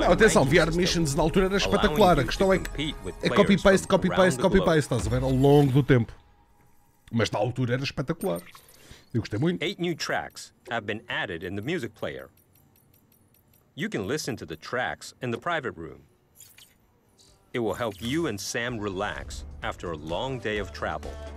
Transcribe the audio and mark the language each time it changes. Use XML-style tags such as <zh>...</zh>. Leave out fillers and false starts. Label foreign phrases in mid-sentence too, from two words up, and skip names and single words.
<pt>Não, atenção, VR Missions na altura era espetacular. A questão é que é</pt> <en>copy-paste, copy-paste, copy-paste,</en> <pt>estás a ver, ao longo do tempo. Mas na altura era espetacular. Eu gostei muito.</pt> <en>8 new tracks have been added in the music player. You can listen to the tracks in the private room. It will help you and Sam relax after a long day of travel.</en>